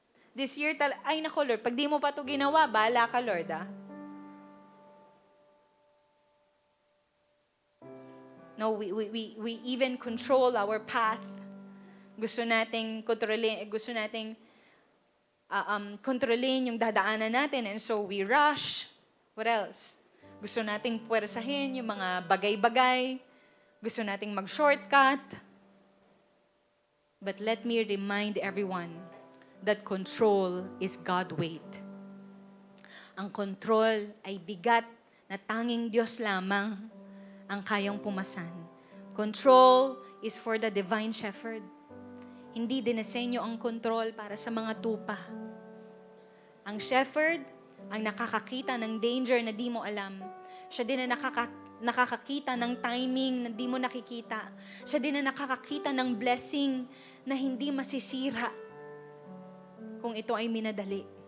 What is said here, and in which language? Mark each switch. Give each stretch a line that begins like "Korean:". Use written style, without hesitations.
English: This year,
Filipino: ay nako, Lord, pag di mo pa ito ginawa, bahala ka, Lord,
English: No, we even control our path.
Filipino: Gusto nating kontrolin yung dadaanan natin,
English: and so we rush. What else?
Filipino: Gusto nating puwersahin yung mga bagay-bagay. Gusto nating mag-shortcut.
English: But let me remind everyone that control is God weight.
Filipino: Ang control ay bigat na tanging Diyos lamang ang kayang pumasan.
English: Control is for the divine shepherd.
Filipino: Hindi dinesenyo ang control para sa mga tupa. Ang shepherd ang nakakakita ng danger na di mo alam. Siya din na nakakakita ng timing na di mo nakikita. Siya din na nakakakita ng blessing na hindi masisira kung ito ay minadali.